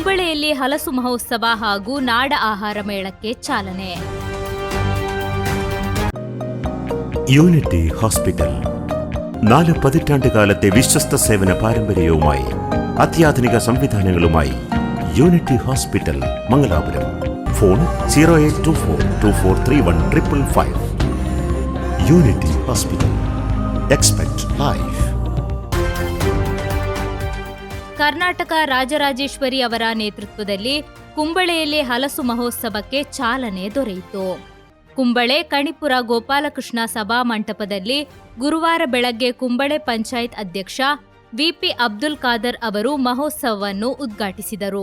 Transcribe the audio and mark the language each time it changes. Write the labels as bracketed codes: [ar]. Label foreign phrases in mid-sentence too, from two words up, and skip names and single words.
[kn] ಕುಂಬಳೆಯಲ್ಲಿ ಹಲಸು ಮಹೋತ್ಸವ ಹಾಗೂ ನಾಡ ಆಹಾರ ಮೇಳಕ್ಕೆ ಚಾಲನೆ. [ml] യൂണിറ്റി ഹോസ്പിറ്റൽ 4 പതിറ്റാണ്ടുകാലത്തെ വിശ്വസ്ത സേവന പാരമ്പര്യവുമായി അത്യാധുനിക സംവിധാനങ്ങളുമായി യൂണിറ്റി ഹോസ്പിറ്റൽ മംഗലാപുരം. ഫോൺ 0824243155. യൂണിറ്റി ഹോസ്പിറ്റൽ. [en] expect life. [kn] ಕರ್ನಾಟಕ ರಾಜರಾಜೇಶ್ವರಿ ಅವರ ನೇತೃತ್ವದಲ್ಲಿ ಕುಂಬಳೆಯಲ್ಲಿ ಹಲಸು ಮಹೋತ್ಸವಕ್ಕೆ ಚಾಲನೆ ದೊರೆಯಿತು. ಕುಂಬಳೆ ಕಣಿಪುರ ಗೋಪಾಲಕೃಷ್ಣ ಸಭಾ ಮಂಟಪದಲ್ಲಿ ಗುರುವಾರ ಬೆಳಗ್ಗೆ ಕುಂಬಳೆ ಪಂಚಾಯತ್ ಅಧ್ಯಕ್ಷ ವಿಪಿ ಅಬ್ದುಲ್ ಖಾದರ್ ಅವರು ಮಹೋತ್ಸವವನ್ನು ಉದ್ಘಾಟಿಸಿದರು.